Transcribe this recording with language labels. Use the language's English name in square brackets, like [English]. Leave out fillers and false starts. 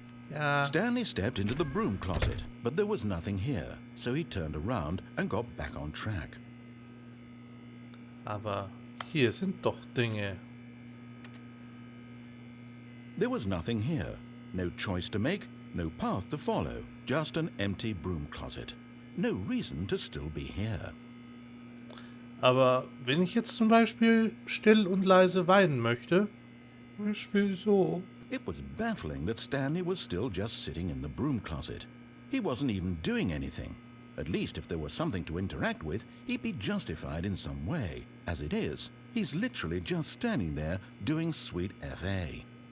[German] Ja. [English] Stanley stepped into the broom closet, but there was nothing here, so he turned around and got back on track. [German] Aber hier sind doch Dinge. [English] There was nothing here. No choice to make, no path to follow, just an empty broom closet. No reason to still be here. [German] Aber wenn ich jetzt zum Beispiel still und leise weinen möchte, zum Beispiel so. [English] It was baffling that Stanley was still just sitting in the broom closet. He wasn't even doing anything. At least if there was something to interact with, he'd be justified in some way. As it is, he's literally just standing there doing sweet FA.